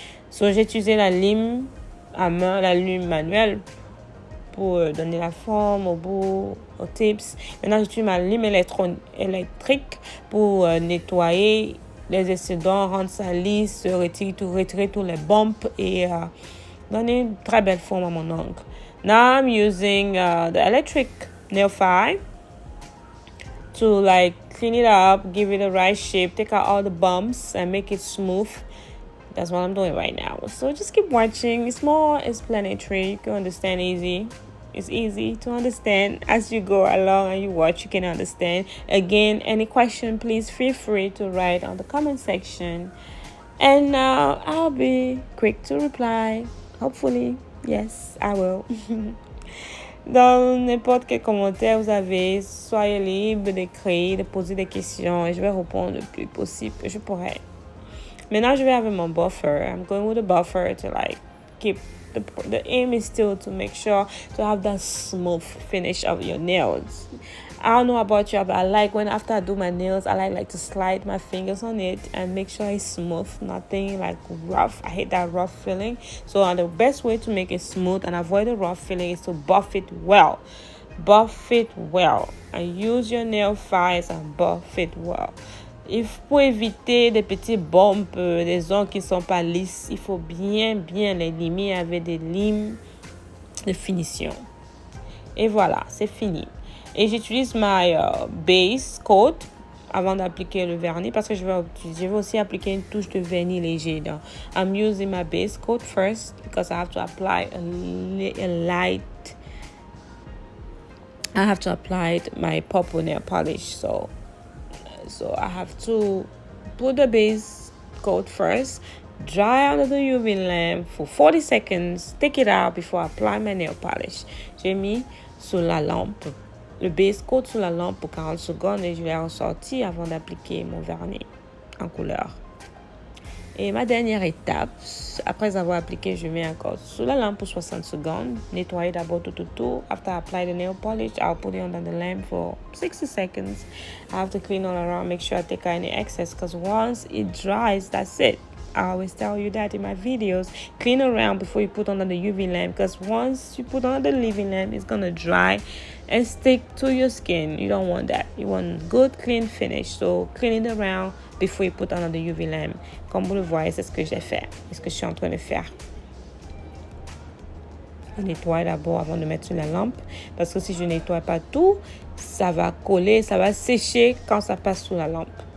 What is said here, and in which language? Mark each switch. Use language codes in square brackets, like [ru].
[fr] So, j'ai utilisé la lime à main, la lime manuelle pour donner la forme au bout, aux tips. Maintenant, j'utilise ma lime électrique pour nettoyer les excédents, rendre ça lisse, retirer tous les bumps et donner une très belle forme à mon ongle. [en] Now I'm using the electric nail file to like clean it up, give it the right shape, take out all the bumps and make it smooth. That's what I'm doing right now. So just keep watching. It's more explanatory. You can understand easy. It's easy to understand as you go along and you watch. You can understand. Again, any question, please feel free to write on the comment section, and I'll be quick to reply. Hopefully, yes, I will. [fr] Dans n'importe quel commentaire vous avez, soyez libre d'écrire, de poser des questions et je vais répondre le plus possible que je pourrai. Maintenant, je vais avec mon buffer. [en] I'm going with a buffer to like keep the aim is still to make sure to have that smooth finish of your nails. I don't know about you, but I like when after I do my nails, I like to slide my fingers on it and make sure it's smooth, nothing like rough. I hate that rough feeling. So the best way to make it smooth and avoid the rough feeling is to buff it well. Buff it well. And use your nail files and buff it well. [fr] Pour éviter des petits bumps, des ongles qui ne sont pas lisses, il faut bien les limer avec des limes de finition. Et voilà, c'est fini. Et j'utilise ma base coat avant d'appliquer le vernis parce que je vais aussi appliquer une touche de vernis léger. [en] Donc, I'm using my base coat first because I have to apply a light. I have to apply my purple nail polish. So I have to put the base coat first, dry under the UV lamp for 40 seconds, take it out before I apply my nail polish. [fr] J'ai mis sur la lampe le base coat sur la lampe pour 40 secondes et je l'ai ressorti avant d'appliquer mon vernis en couleur. Et ma dernière étape, après avoir appliqué, je mets encore sous la lampe pour 60 secondes. Nettoyer d'abord tout autour. [en] After I apply the nail polish, I'll put it under the lamp for 60 seconds. I have to clean all around, make sure I take out any excess because once it dries, that's it. I always tell you that in my videos. Clean around before you put under the UV lamp because once you put under the UV lamp, it's going to dry and stick to your skin. You don't want that. You want good, clean finish. So clean it around before you put under the UV lamp. [fr] Comme vous le voyez, c'est ce que j'ai fait. C'est ce que je suis en train de faire. Je nettoie d'abord avant de mettre sur la lampe parce que si je ne nettoie pas tout, ça va coller, ça va sécher quand ça passe sous la lampe.